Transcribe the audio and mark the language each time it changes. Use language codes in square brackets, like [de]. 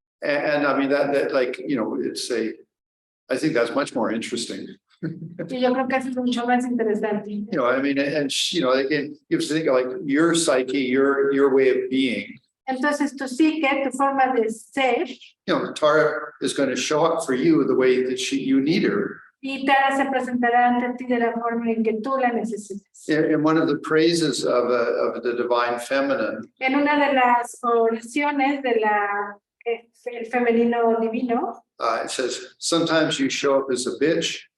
[en] And I mean that like, you know, I think that's much more interesting. [es] Y yo creo que eso es mucho más interesante. [en] You know, I mean, and you know, again, you have to think of like your psyche, your way of being. [es] Entonces tu psique, tu forma de ser, [en] You know, Tara is going to show up for you the way that you need her. [es] y Tara se presentará ante ti de la forma en que tú la necesitas. [en] In one of the praises of the divine feminine, [es] En una de las oraciones de el femenino divino, [en] it says, sometimes you show up as a bitch,